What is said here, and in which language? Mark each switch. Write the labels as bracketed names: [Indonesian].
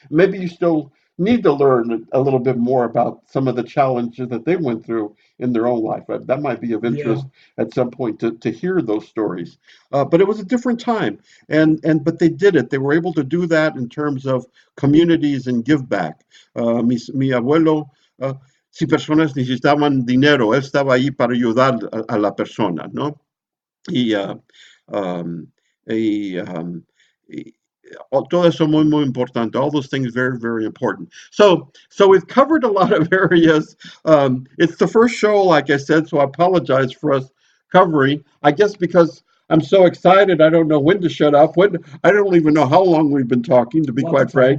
[English] Maybe you still need to learn a little bit more about some of the challenges that they went through in their own life. That might be of Yeah. interest at some point to hear those stories. But it was a different time, but they did it. They were able to do that in terms of communities and give back. [Spanish] Mi abuelo, si personas necesitaban dinero, él estaba ahí para ayudar a la persona, ¿no? y, um, y, um, y todo eso muy, muy importante. [English] All those things very, very important. So we've covered a lot of areas. It's the first show, like I said, so I apologize for us covering. I guess because I'm so excited, I don't know when to shut up. When I don't even know how long we've been talking, to A be lot to quite